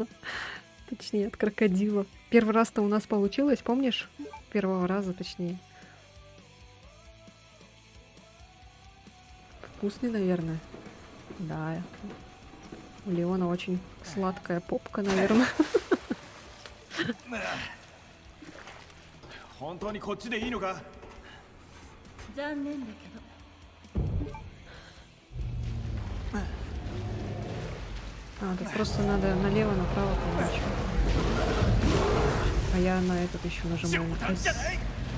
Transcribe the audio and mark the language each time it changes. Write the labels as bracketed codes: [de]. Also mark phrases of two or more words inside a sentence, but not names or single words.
[ru] Точнее, от крокодила. Первый раз-то у нас получилось, помнишь? Первого раза, точнее. Вкусный, наверное. Да. У Леона очень сладкая попка, наверное. [ja] 本当にこっちでいいのか？残念だけど [ru] А, тут просто надо налево, направо, короче. А я на этот еще нажимаю. [ja] 冗談じゃない。